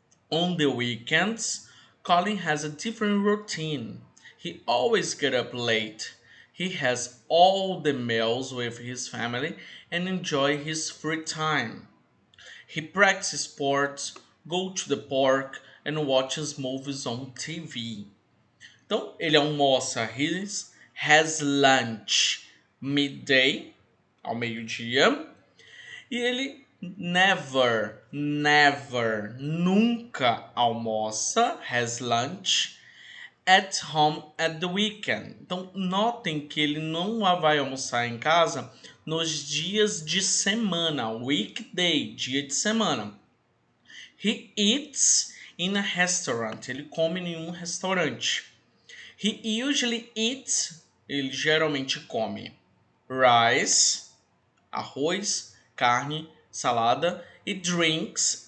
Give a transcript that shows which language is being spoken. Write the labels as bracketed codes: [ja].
[en] On the weekends, Colin has a different routine. He always gets up late. He has all the meals with his family and enjoy his free time. He practices sports, goes to the park, and watches movies on TV. [pt] Então, ele almoça, [en] has lunch midday, [pt] ao meio-dia, e ele [en] never, never, [pt] nunca almoça, [en] has lunch, at home at the weekend. [pt] Então, notem que ele não vai almoçar em casa nos dias de semana, weekday, dia de semana. [en] He eats in a restaurant. [pt] Ele come em um restaurante. [en] He usually eats. [pt] Ele geralmente come rice, arroz, carne, salada e drinks.